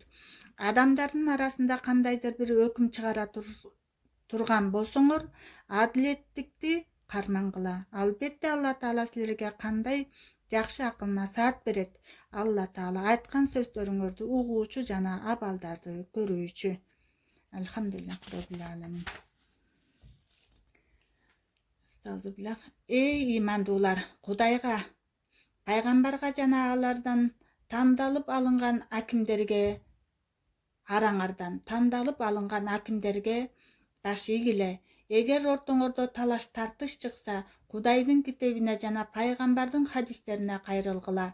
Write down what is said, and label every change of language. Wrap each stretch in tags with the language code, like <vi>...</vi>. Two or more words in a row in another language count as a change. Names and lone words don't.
<ky>Адамдардын арасында кандайдыр бир өкүм чыгара турган болсоңор, адилеттикти кармангыла. Албетте Алла Таала силерге кандай жакшы акыл насаат берет. Алла Таала айткан сөздөрүңөрдү угуучу жана абалдарды көрүүчү.</ky> <ar>الحمد لله رب العالمين.</ar> <ky>Эй имандуулар, Кудайга, пайгамбарга жана алардан тандалып алынган акимдерге араңардан тандалып алынган акимдерге даш ийгиле. Эгер ортоңордо талаш тартыш чыкса, Кудайдын китебине жана пайгамбардын хадистерине кайрылгыла.</ky>